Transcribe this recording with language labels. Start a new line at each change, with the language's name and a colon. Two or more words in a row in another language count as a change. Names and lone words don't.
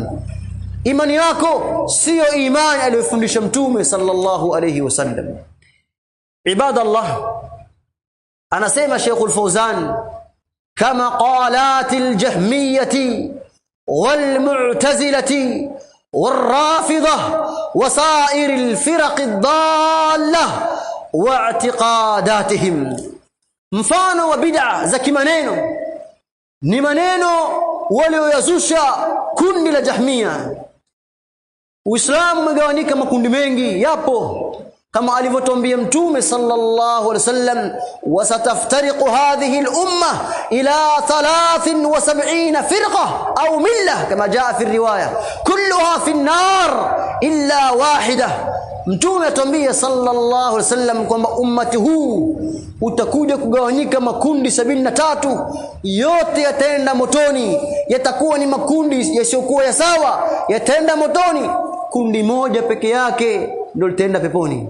Swahili: Imani yako sio imani aliyofundisha Mtume
Arabic: صلى الله عليه وسلم. Ibadallah, anasema Sheikh al-Fawzan, كمقالات الجهمية والمعتزلة والرافضة وسائر الفرق الضالة واعتقاداتهم.
Swahili: mfano wa bid'a za kimaneno ni maneno walioyazusha kundi la Jahmia. Uislamu umegawanyika makundi mengi, yapo kama alivyotuambia Mtume
Arabic: صلى الله عليه وسلم, وستفترق هذه الأمة إلى 73 فرقة
Swahili: au milla
Arabic: كما جاء في رواية كلها في النار إلا واحدة.
Swahili: Mtume atuambia
Arabic: صلى الله عليه وسلم
Swahili: kwamba ummati huu utakuja kugawanyika makundi 73, yote yataenda motoni, yatakuwa ni makundi yasiyokuwa ya sawa, yataenda motoni. Kundi moja peke yake ndio litaenda peponi.